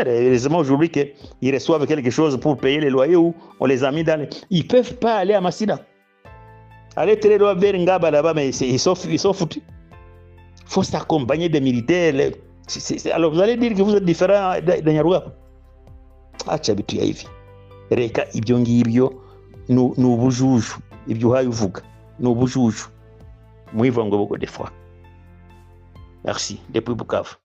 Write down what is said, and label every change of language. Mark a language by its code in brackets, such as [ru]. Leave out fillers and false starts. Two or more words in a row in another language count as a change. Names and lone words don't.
[fr] Heureusement aujourd'hui qu'ils reçoivent quelque chose pour payer les loyers ou on les a mis dans les... Ils ne peuvent pas aller à Massina. Aller très loin vers Ngaba là-bas, mais ils sont foutus. Il faut s'accompagner des militaires. Alors vous allez dire que vous êtes différent de Nyarugabo. Ah, tu habitues à y vivre. [rw] Reka ibyo ngibyo n'ubujuju. Ibyo uhaye uvuga n'ubujuju. [fr] Muivango beaucoup de fois. Merci. Depuis Bukavu.